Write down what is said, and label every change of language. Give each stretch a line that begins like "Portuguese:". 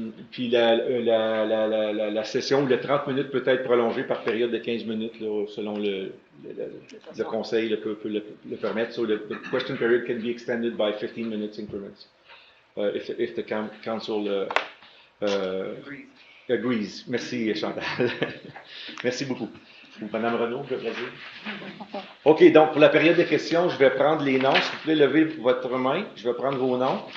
French: Puis la session ou les 30 minutes peut être prolongée par période de 15 minutes là, selon le conseil peut le permettre.
English: So the question period can be extended by 15 minutes increments if the council agrees.
French: Merci Chantal. Merci beaucoup. Madame Renaud, je vais dire. OK, donc pour la période de questions, je vais prendre les noms. Si vous pouvez lever votre main, je vais prendre vos noms.